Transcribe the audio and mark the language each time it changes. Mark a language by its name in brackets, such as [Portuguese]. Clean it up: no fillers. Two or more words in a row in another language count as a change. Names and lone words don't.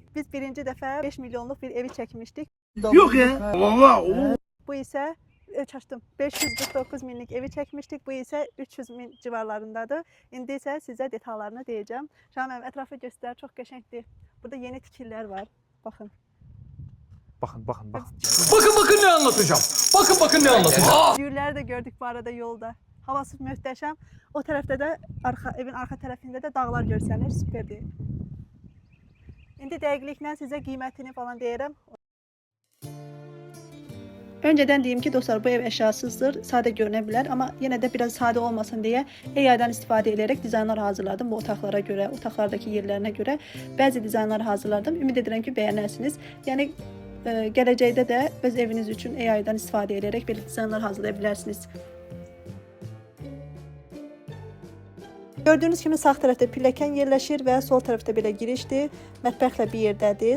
[Azerbaijani] Biz birinci dəfə 5 milyonluq bir evi çəkmişdik. [Turkish] Yok ya. Valla. [Azerbaijani] Bu isə 549 minlik evi çəkmişdik. Bu isə 300 min civarlarındadır. İndi isə sizə detallarını deyəcəm. Şahin ətrafı göstər, çox qəşəngdir. Burada yeni tikililər var. Baxın. [Turkish] Bakın. Bakın ne anlatacağım. Bakın ne anlatacağım. [Azerbaijani] Gülləri də gördük bu arada yolda. Havası möhtəşəm. O tərəfdə də evin arxa tərəfində də dağlar görsənir. Süperdir. İndi dəqiqliklə sizə qiymətini falan deyirəm. [Turkish] Önceden diyeyim ki dostlar, bu ev eşyasızdır, sade görünebilir ama yine de biraz sade olmasın diye AI'dan istifadə ederek dizaynlar hazırladım bu otaqlara göre, otaqlardaki yerlerine göre bazı dizaynlar hazırladım. [Azerbaijani] Ümid edirəm ki beğenirsiniz. Yani gələcəkdə də öz eviniz üçün AI'dan istifadə ederek belə dizaynlar hazırlayabilirsiniz. Gördüğünüz kimi sağ tərəfdə pilləkən yerləşir və sol tərəfdə belə girişdir. Mətbəxlə bir yerdədir.